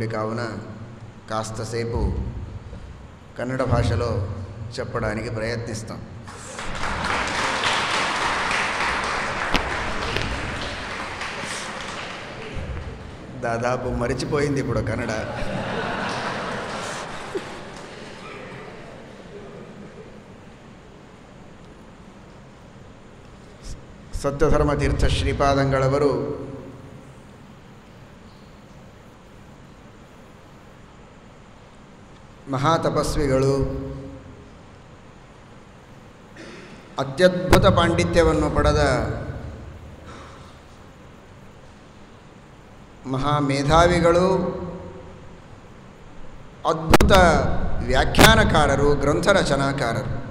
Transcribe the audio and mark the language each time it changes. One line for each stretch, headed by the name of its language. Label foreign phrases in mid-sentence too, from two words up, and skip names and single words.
Telugu: కావున కాస్తసేపు కన్నడ భాషలో చెప్పడానికి ప్రయత్నిస్తాం. దాదాపు మరిచిపోయింది ఇప్పుడు కన్నడ.
Kannada: ಸತ್ಯಧರ್ಮತೀರ್ಥ ಶ್ರೀಪಾದಂಗಳವರು ಮಹಾತಪಸ್ವಿಗಳು, ಅತ್ಯದ್ಭುತ ಪಾಂಡಿತ್ಯವನ್ನು ಪಡೆದ ಮಹಾಮೇಧಾವಿಗಳು, ಅದ್ಭುತ ವ್ಯಾಖ್ಯಾನಕಾರರು, ಗ್ರಂಥರಚನಾಕಾರರು.